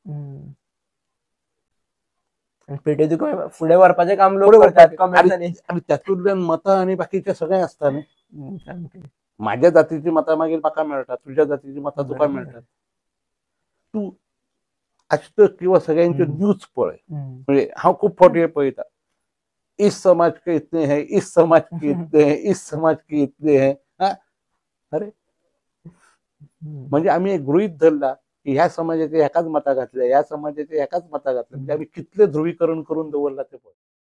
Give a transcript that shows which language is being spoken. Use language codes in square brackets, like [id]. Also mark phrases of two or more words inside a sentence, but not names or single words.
[kok] पेटे तुका फुडें व्हरपाचें काम लोक करतात, आणि त्यातूंतल्यान मतां आनी बाकीचें सगळें आसता न्ही. माझ्या जातीची मतां मागीर म्हाका मेळटात, तुज्या जातीची मतां तुका मेळटात. तूं आज किंवा सगळ्यांचे न्यूज पळय, म्हणजे हांव खूब फावटी पळयता, [hi] इस समाज के इतने हैं, इस समाज के इतने हैं, इस समाज के इतने हैं. [kok] अरे म्हणजे आम्ही एक गृहीत धरला की ह्या समाजाचे एकाच मतां घातल्या, ह्या समाजाचे एकाच मतां घातल्या, म्हणजे आम्ही कितले ध्रुवीकरण करून दवरला ते पळय.